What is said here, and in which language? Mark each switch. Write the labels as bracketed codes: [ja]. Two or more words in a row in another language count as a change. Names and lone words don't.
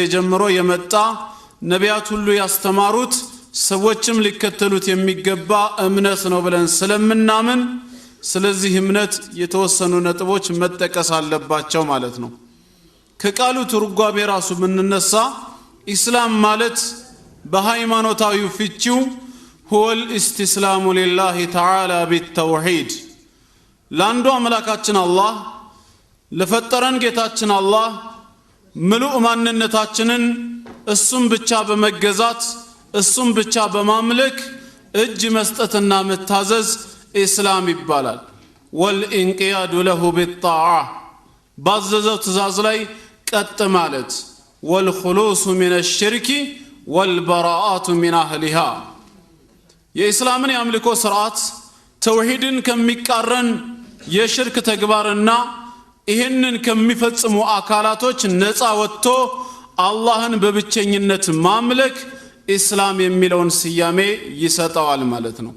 [am] ጀምሮ የመጣ ነቢያት ሁሉ ያስተማሩት ሰዎችም ሊከተሉት የሚገባ እምነት ነው ብለን ስለምናምን ስለዚህ እምነት የተወሰኑ ነጥቦች መጠቀስ አለባቸው ማለት ነው። ከቃሉ ትርጓሜ ራሱ ምንነሳ ኢስላም ማለት በሃይማኖታዊ ፍቺው [ar] هو الاستسلام لله تعالى بالتوحيد [am] لاندو አምላካችን አላህ ለፈጠረን ጌታችን አላህ ምሉእ ማንነታችንን እሱም ብቻ በመገዛት እሱም ብቻ በማምለክ እጅ መስጠትና መታዘዝ ኢስላም ይባላል። [ar] والانقياد له بالطاعه [am] ባዘዘው ትእዛዝ ላይ ቀጥ ማለት [ar] والخلوص من الشرك والبراءة من اهلها [am] የኢስላምን ያምልኮ ስርዓት ተውሂድን ከሚቃረን የሽርክ ተግባርና ይሄንን ከሚፈጽሙ አካላቶች ነፃ ወጥቶ አላህን በብቸኝነት ማምለክ ኢስላም የሚለውን ስያሜ ይሰጣዋል ማለት ነው።